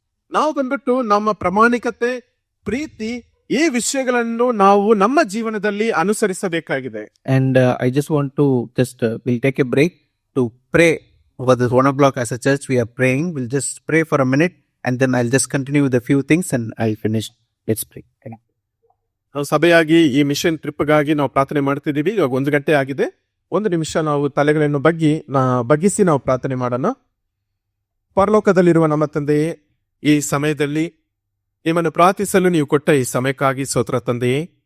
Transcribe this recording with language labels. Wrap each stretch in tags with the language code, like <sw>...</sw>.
<kn>ನಾವು ಬಂದ್ಬಿಟ್ಟು ನಮ್ಮ ಪ್ರಾಮಾಣಿಕತೆ, ಪ್ರೀತಿ, ಈ ವಿಷಯಗಳನ್ನು ನಾವು ನಮ್ಮ ಜೀವನದಲ್ಲಿ ಅನುಸರಿಸಬೇಕಾಗಿದೆ.</kn> <en>And I just want to we'll take a break to pray over this 1 o'clock. As a church we are praying. We'll just pray for a minute and then I'll just continue with a few things and I'll finish. Let's pray.</en> <kn>ನಾವು ಸಭೆಯಾಗಿ ಈ mission ಟ್ರಿಪ್ಗಾಗಿ ನಾವು ಪ್ರಾರ್ಥನೆ ಮಾಡ್ತಿದ್ದೀವಿ. ಇವಾಗ 1 ಗಂಟೆ ಆಗಿದೆ. 1 ನಿಮಿಷ ನಾವು ತಲೆಗಳನ್ನು ಬಗ್ಗಿಸಿ ನಾವು ಪ್ರಾರ್ಥನೆ ಮಾಡೋಣ. ಪರಲೋಕದಲ್ಲಿರುವ ನಮ್ಮ ತಂದೆಯೇ, ಈ ಸಮಯದಲ್ಲಿ ನಿಮ್ಮನ್ನು ಪ್ರಾರ್ಥಿಸಲು ನೀವು ಕೊಟ್ಟ ಈ ಸಮಯಕ್ಕಾಗಿ ಸ್ತೋತ್ರ ತಂದೆಯೇ.</kn>